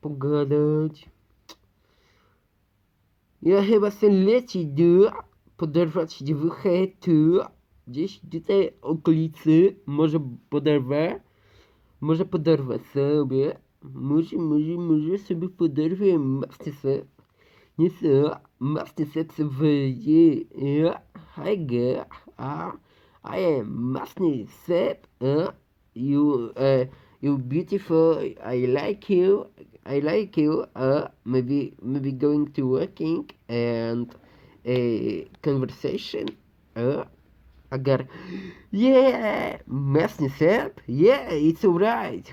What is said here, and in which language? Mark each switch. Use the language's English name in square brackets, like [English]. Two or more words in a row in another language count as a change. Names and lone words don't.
[Polish] Ja chyba chcę lecieć poderwać dziewuchę tu, gdzieś tutaj okolicy, może poderwać sobie, może sobie poderwę masny sep, nie co, masny sep sobie wyjdzie, [English] hi girl, I am masny sep, you beautiful, I like you, maybe going to working and a conversation. I got, yeah, Mesny Sep, yeah, it's alright.